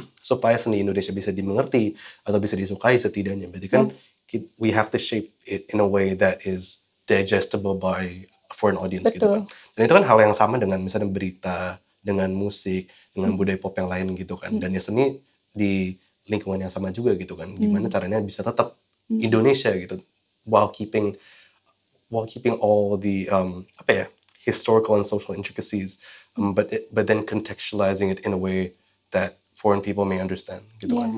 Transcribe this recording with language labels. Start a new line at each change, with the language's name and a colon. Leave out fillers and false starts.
Indonesian: supaya seni Indonesia bisa dimengerti atau bisa disukai setidaknya. Berarti kan
English: we have to shape it in a way that is digestible by a foreign audience gitu kan.
Indonesian: Dan itu kan hal yang sama dengan misalnya berita, dengan musik, dengan budaya pop yang lain gitu kan. Dan ya seni di lingkungan yang sama juga gitu kan. Gimana caranya bisa tetap Indonesia gitu
English: while keeping all the historical and social intricacies, but then contextualizing it in a way that foreign people may understand gitu kan.